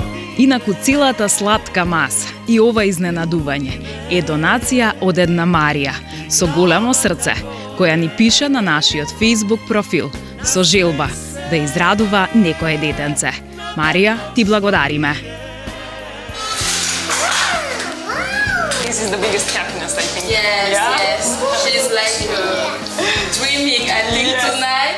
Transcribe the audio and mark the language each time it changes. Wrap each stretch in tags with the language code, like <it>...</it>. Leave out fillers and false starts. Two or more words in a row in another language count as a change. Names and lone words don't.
<mk>Инаку целата сладка маса и ова изненадување е донација од една Марија со големо срце, која ни пише на нашиот Facebook профил со желба да израдува некое детенце. Марија, ти благодариме.</mk> <en>This is the biggest happiness, I think. Yes, Yeah? yes. She's like dreaming, I think, tonight.</en>